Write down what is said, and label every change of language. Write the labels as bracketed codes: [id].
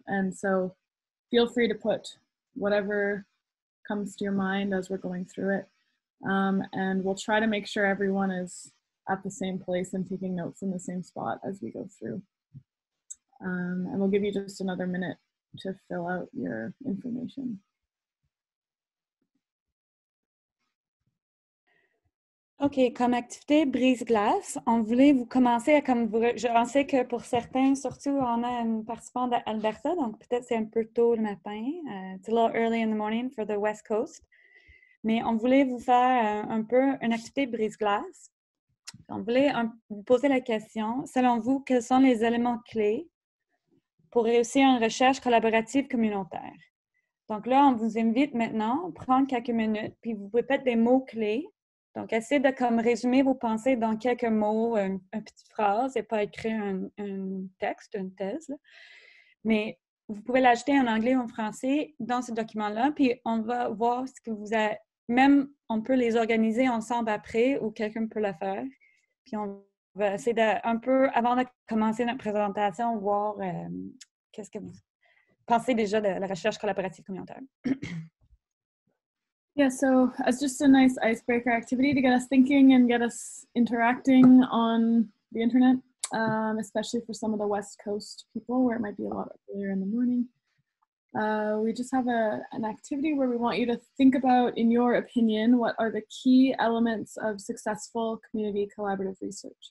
[en] And so feel free to put whatever comes to your mind as we're going through it. And we'll try to make sure everyone is at the same place and taking notes in the same spot as we go through. And we'll give you just another minute to fill out your information. [fr] OK, comme activité brise-glace, on voulait vous commencer à je sais que pour certains, surtout, on a une participante d'Alberta, donc peut-être c'est un peu tôt le matin. [en] It's a little early in the morning for the West Coast. [fr] Mais on voulait vous faire un peu une activité brise-glace. On voulait vous poser la question, selon vous, quels sont les éléments clés pour réussir une recherche collaborative communautaire? Donc là, on vous invite maintenant à prendre quelques minutes, puis vous pouvez mettre des mots-clés. Donc, essayez de résumer vos pensées dans quelques mots, une petite phrase, et pas écrire un texte, une thèse. Là. Mais vous pouvez l'ajouter en anglais ou en français dans ce document-là, puis on va voir ce que vous avez. Même, on peut les organiser ensemble après, ou quelqu'un peut le faire. Puis on va essayer un peu, avant de commencer notre présentation, voir qu'est-ce que vous pensez déjà de la recherche collaborative communautaire. [en] Yeah, so as just a nice icebreaker activity to get us thinking and get us interacting on the internet, especially for some of the West Coast people where it might be a lot earlier in the morning. We just have an activity where we want you to think about, in your opinion, what are the key elements of successful community collaborative research.